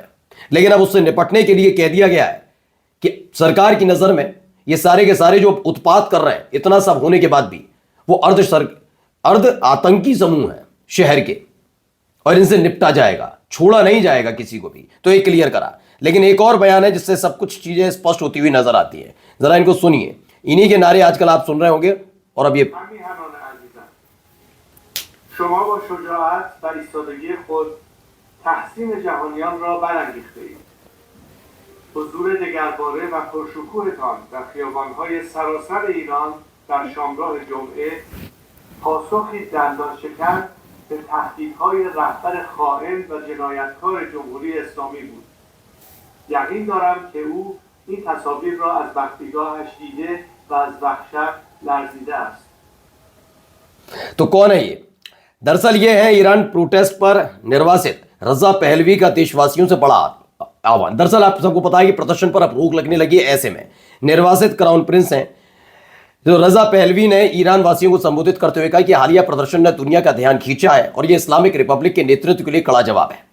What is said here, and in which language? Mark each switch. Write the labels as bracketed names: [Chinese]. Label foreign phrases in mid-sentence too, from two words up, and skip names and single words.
[Hindi] लेकिन अब उससे निपटने के लिए कह दिया गया है कि सरकार की नजर में ये सारे के सारे जो उत्पात कर रहे हैं, इतना सब होने के बाद भी वो अर्ध आतंकी समूह है शहर के, और इनसे निपटा जाएगा, छोड़ा नहीं जाएगा किसी को भी। तो ये क्लियर करा। लेकिन एक और बयान है जिससे सब कुछ चीजें स्पष्ट होती हुई नजर आती है, जरा इनको सुनिए। इन्हीं के नारे आजकल आप सुन रहे होंगे। और अब ये [Persian] شما با شجاعت و ایستادگی خود تحسین جهانیان را برانگیخته‌اید. حضور دگرباره و پرشکوهتان در خیابان‌های سراسر ایران در شامگاه جمعه پاسخی دندان شکن به تهدیدهای رهبر خائن و جنایتکار جمهوری اسلامی بود. یقین دارم که او این تصاویر را از بختیگاهش دیده و از وحشت لرزیده است. [Hindi] तो कौन है ये? दरअसल ये है ईरान प्रोटेस्ट पर निर्वासित रजा पहलवी का देशवासियों से बड़ा आह्वान। दरअसल आप सबको पता है कि प्रदर्शन पर अब रोक लगने लगी है। ऐसे में निर्वासित [English] Crown Prince [Hindi] हैं जो रजा पहलवी ने ईरान वासियों को संबोधित करते हुए कहा कि हालिया प्रदर्शन ने दुनिया का ध्यान खींचा है और यह [English] Islamic Republic [Hindi] के नेतृत्व के लिए कड़ा जवाब है।